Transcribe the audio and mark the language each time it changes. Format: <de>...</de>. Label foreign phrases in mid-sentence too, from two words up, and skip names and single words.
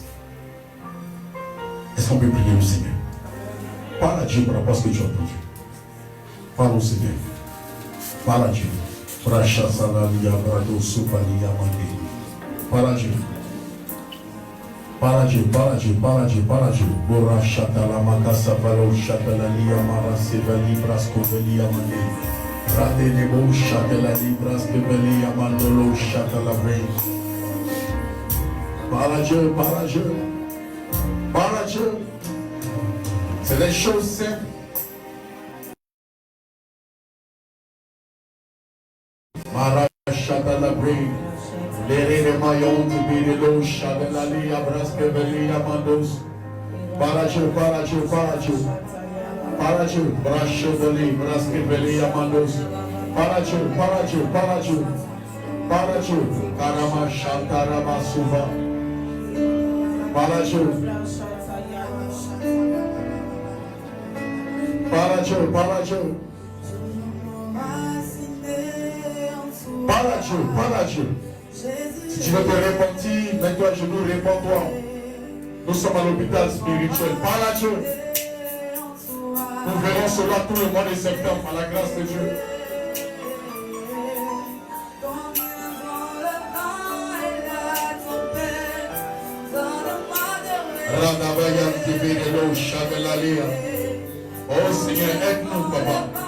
<fr>Est-ce qu'on peut prier le Seigneur? Parle à Dieu par rapport à ce que tu as entendu. Parle au Seigneur. Parle à Dieu. Parle à Dieu. Parle à Dieu. Parle à Dieu, parle à Dieu, parle à Dieu, parle à Dieu. Bora Shatala Makasa Valo Shatala Liamara Sevali Brasco Veli Amande. Rade Nebo Shatala Librasco Veli Amandolo Shatala Brain. Parle à Dieu, parle à Dieu. Parle à Dieu. C'est des choses simples. Mara Shatala Brain. Les maillons de Bidelo, Chadalali, Abraskeveli, Amandos. Paradio, Paradio, Paradio. Paradio, Bracheveli, Braskeveli, Amandos. Paradio, Paradio, Paradio. Paradio, Karama Shantarama Suva. Paradio. Paradio, Paradio. Paradio, Paradio. Si tu veux te repentir, mets-toi à genoux, réponds-toi. Nous sommes à l'hôpital spirituel. Parle à Dieu. Nous verrons cela tout le mois de septembre, à la grâce de Dieu. Oh Seigneur, aide-nous, Papa.</fr>